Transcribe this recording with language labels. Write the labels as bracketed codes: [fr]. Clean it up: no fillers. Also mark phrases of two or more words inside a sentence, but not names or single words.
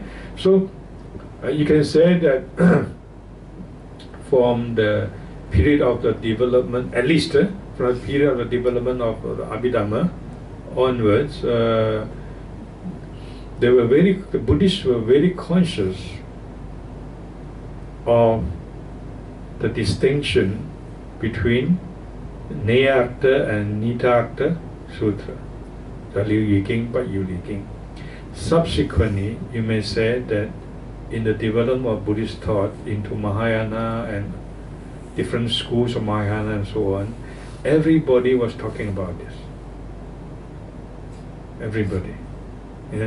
[en] So you can say that from the period of the development, at least from the period of the development of the Abhidhamma onwards, the Buddhists were very conscious of the distinction between neyārtha and nītārtha-sūtra, the [zh] 了義經不依不了義經. [en] Subsequently, you may say that in the development of Buddhist thought into Mahayana and different schools of Mahayana and so on, everybody was talking about this. Everybody. Yeah?